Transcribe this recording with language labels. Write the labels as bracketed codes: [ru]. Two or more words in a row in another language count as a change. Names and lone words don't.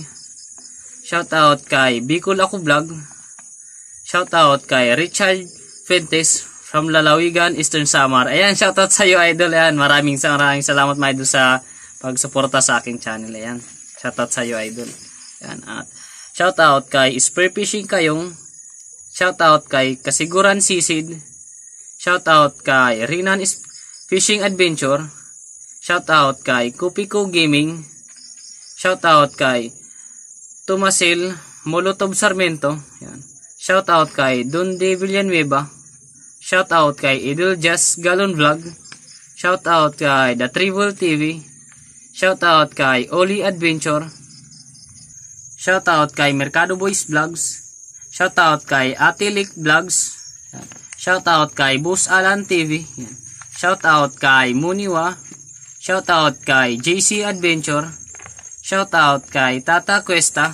[en] Shout out [tl] kay Bicol Ako Vlog. [en] Shout out [tl] kay Richard Fuentes from Lalawigan, Eastern Samar. Ayan, [en] shout out [tl] sa iyo idol. Ayan, maraming salamat mga idol sa pagsuporta sa aking channel. Ayan, [en] shout out [tl] sa iyo idol. Ayan, at [en] shout out [tl] kay Spear Fishing Kayong. [en] Shout out [tl] kay Kasiguran Sisid. [en] Shout out [tl] kay Rinan Fishing Adventure. [en] Shout out [tl] kay Kupiko Gaming. [en] Shout out [tl] kay Tomasil Molotov Sarmiento. Yan. [en] Shout out [tl] kay Donde Villanueva. [en] Shout out [tl] kay Idol Just Galon Vlog. [en] Shout out [tl] kay The Tribal TV. [en] Shout out [tl] kay Oli Adventure. [en] Shout out [tl] kay Mercado Boys Vlogs. [en] Shout out [tl] kay Atilik Vlogs. Yan. [en] Shout out [tl] kay Boss Alan TV. Yan. [en] Shout out [tl] kay Muniwa. [en] Shout out [tl] kay JC Adventure. [en] Shout out [tl] kay Tata Cuesta.